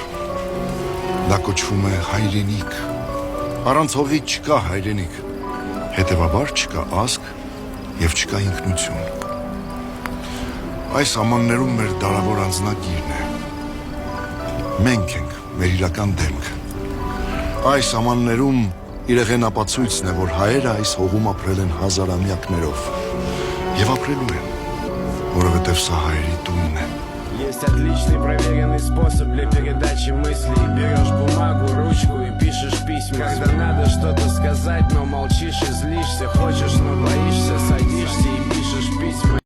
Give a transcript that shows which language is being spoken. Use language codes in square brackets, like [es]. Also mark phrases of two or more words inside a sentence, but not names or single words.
[hy] Դա կոչվում է հայրենիք։ Առանց հողի չկա հայրենիք։ Հետևաբար չկա ազգ եւ չկա ինքնություն։ Այս ամաններում մեր դարավոր անձնագիրն է։ Մենք ենք մեր իրական դեմքը։ Այս ամաններում իրեղեն ապացույցն է, որ հայերը այս հողում ապրել են հազարամյակներով եւ апрелю են, որովհետեւ սա հայերի տունն է։ [ru] Есть отличный проверенный способ для передачи мыслей. Берешь бумагу, ручку и пишешь письма. Когда надо что-то сказать, но молчишь и злишься. Хочешь, но боишься, садишься и пишешь письма.